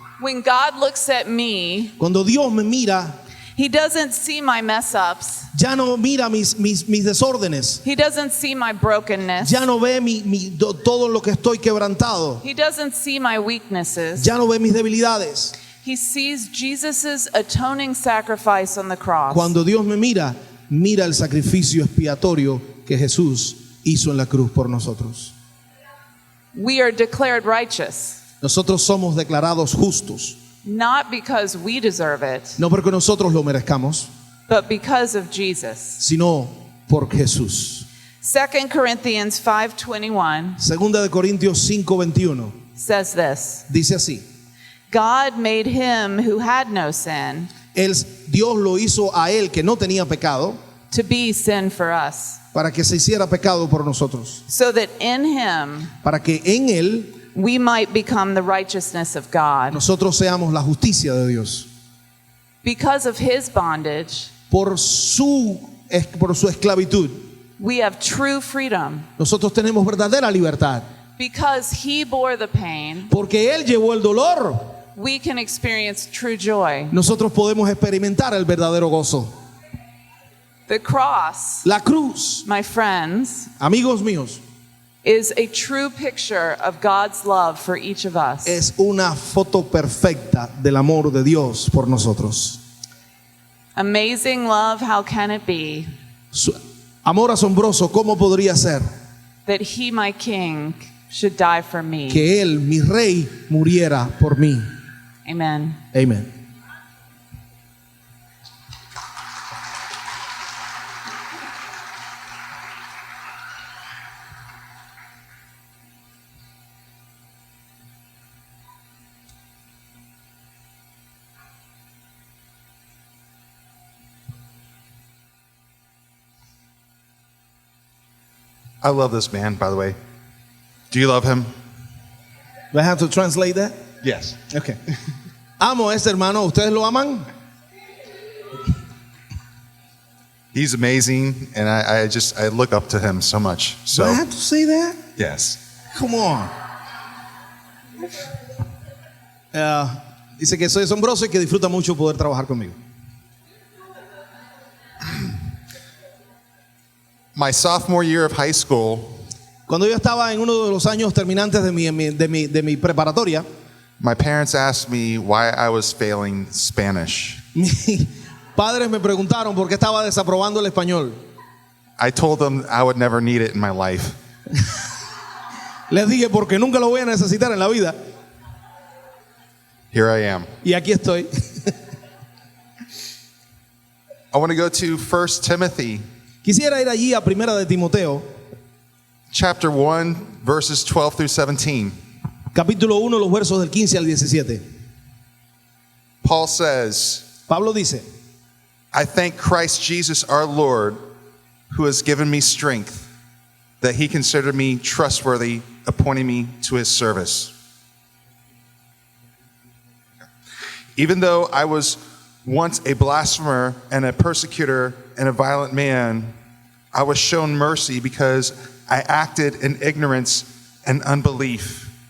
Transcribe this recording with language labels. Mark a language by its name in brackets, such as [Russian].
[English] when God looks at me, [Spanish] cuando Dios me mira, [English] He doesn't see my mess ups. [Spanish] ya no mira mis desórdenes, [English] He doesn't see my brokenness. [Spanish] ya no ve todo lo que estoy quebrantado, [English] He doesn't see my weaknesses. [Spanish] ya no ve mis debilidades. [English] He sees Jesus' atoning sacrifice on the cross. [Spanish] Cuando Dios me mira, mira el sacrificio expiatorio que Jesús hizo en la cruz por nosotros. [English] We are declared righteous, [Spanish] Nosotros somos declarados justos, [English] not because we deserve it, [Spanish] no porque nosotros lo merezcamos, [English] but because of Jesus. [Spanish] sino por Jesús. [English] 2 Corinthians 5:21 [Spanish] Segunda de Corintios 5:21 [English] says this: [Spanish] dice así: [English] God made him who had no sin [Spanish] Dios lo hizo a él que no tenía pecado, [English] to be sin for us, [Spanish] para que se hiciera pecado por nosotros, [English] so that in him [Spanish] para que en él [English] we might become the righteousness of God. [Spanish] nosotros seamos la justicia de Dios. [English] Because of his bondage, [Spanish] Por su esclavitud, [English] we have true freedom. [Spanish] nosotros tenemos verdadera libertad. [English] Because he bore the pain, [Spanish] Porque él llevó el dolor, [English] we can experience true joy. [Spanish] nosotros podemos experimentar el verdadero gozo. [English] The cross, [Spanish] La cruz, [English] my friends, [Spanish] amigos míos, [English] is a true picture of God's love for each of us. [Spanish] es una foto perfecta del amor de Dios por nosotros. [English] Amazing love, how can it be [Spanish] Su amor asombroso, ¿cómo podría ser [English] that he, my king, should die for me? [Spanish] que él, mi rey, muriera por mí? [English] Amen. [Spanish] Amén. [English] I love this man, by the way. Do you love him? Do I have to translate that? Yes. Okay. [Spanish] Amo a este hermano, ¿ustedes lo aman? [English] He's amazing, and I look up to him so much. Do So I have to say that? yes. Come on. [Spanish] Dice que soy asombroso y que disfruta mucho poder trabajar conmigo. [English] My sophomore year of high school, [Spanish] Cuando yo estaba en uno de los años terminantes de mi preparatoria, [English] my parents asked me why I was failing Spanish. [Spanish] mis padres me preguntaron por qué estaba desaprobando el español. [English] I told them I would never need it in my life. [Spanish] Les dije porque nunca lo voy a necesitar en la vida. [English] Here I am. [Spanish] Y aquí estoy. [English] I want to go to 1 Timothy [Spanish] Quisiera ir allí a Primera de Timoteo, [English] chapter 1, verses 12 through 17. [Spanish] capítulo 1, los versos del 15 al 17. [English] Paul says, [Spanish] Pablo dice: [English] I thank Christ Jesus our Lord, who has given me strength, that he considered me trustworthy, appointing me to his service. Even though I was once a blasphemer and a persecutor and a violent man, I was shown mercy because I acted in ignorance and unbelief.